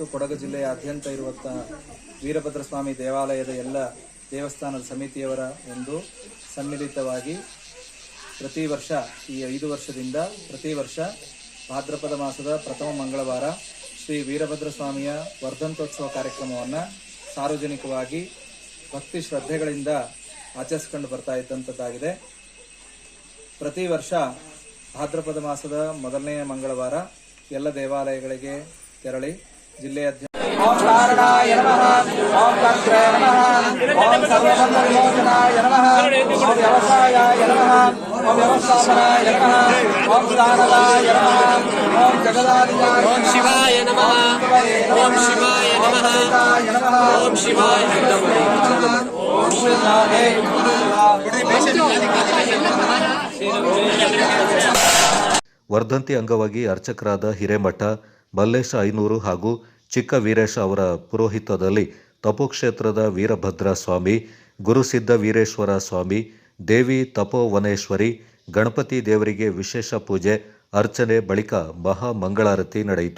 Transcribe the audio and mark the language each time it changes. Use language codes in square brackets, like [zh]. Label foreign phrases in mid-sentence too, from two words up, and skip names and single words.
[kn] ಕೊಡಗು ಜಿಲ್ಲೆಯಾದ್ಯಂತ ಇರುವಂತಹ ವೀರಭದ್ರ ಸ್ವಾಮಿ ದೇವಾಲಯದ ಎಲ್ಲ ದೇವಸ್ಥಾನದ ಸಮಿತಿಯವರ ಒಂದು ಸಮ್ಮಿಲಿತವಾಗಿ ಪ್ರತಿ ವರ್ಷ ಈ 5 ವರ್ಷದಿಂದ ಪ್ರತಿ ವರ್ಷ ಭಾದ್ರಪದ ಮಾಸದ ಪ್ರಥಮ ಮಂಗಳವಾರ ಶ್ರೀ ವೀರಭದ್ರ ಸ್ವಾಮಿಯ ವರ್ಧಂತೋತ್ಸವ ಕಾರ್ಯಕ್ರಮವನ್ನು ಸಾರ್ವಜನಿಕವಾಗಿ ಭಕ್ತಿ ಶ್ರದ್ಧೆಗಳಿಂದ ಆಚರಿಸಿಕೊಂಡು ಬರ್ತಾ ಇದ್ದಂಥದ್ದಾಗಿದೆ. ಪ್ರತಿ ವರ್ಷ ಭಾದ್ರಪದ ಮಾಸದ ಮೊದಲನೆಯ ಮಂಗಳವಾರ ಎಲ್ಲ ದೇವಾಲಯಗಳಿಗೆ ತೆರಳಿ ಜಿಲ್ಲೆಯಾದ್ಯಂತ [sa] ಓಂ ಕಾರಣಾಯ ನಮಃ, ಓಂ ಕರ್ತ್ರೇ ನಮಃ, ಓಂ ಸರ್ವಬಂಧ ವಿಮೋಚನಾಯ ನಮಃ, ಓಂ ವ್ಯವಸಾಯಾಯ ನಮಃ, ಓಂ ವ್ಯವಸ್ಥಾಪನಾಯ ನಮಃ, ಓಂ ದಾನದಾಯ ನಮಃ, ಓಂ ಜಗದಾದಿಯಾಯ ನಮಃ, ಓಂ ಶಿವಾಯ ನಮಃ, ಓಂ ಶಿವಾಯ ನಮಃ, ಓಂ ಶಿವಾಯ ನಮಃ, ಓಂ [kn] ವರ್ಧಂತಿ ಅಂಗವಾಗಿ ಅರ್ಚಕರಾದ ಹಿರೇಮಠ ಮಲ್ಲೇಶ ಐನೂರು ಹಾಗೂ ಚಿಕ್ಕ ವೀರೇಶ ಅವರ ಪುರೋಹಿತದಲ್ಲಿ ತಪೋಕ್ಷೇತ್ರದ ವೀರಭದ್ರ ಸ್ವಾಮಿ, ಗುರುಸಿದ್ಧ ವೀರೇಶ್ವರ ಸ್ವಾಮಿ, ದೇವಿ ತಪೋವನೇಶ್ವರಿ, ಗಣಪತಿ ದೇವರಿಗೆ ವಿಶೇಷ ಪೂಜೆ ಅರ್ಚನೆ ಬಳಿಕ ಮಹಾ ಮಂಗಳಾರತಿ ನಡೆಯಿತು.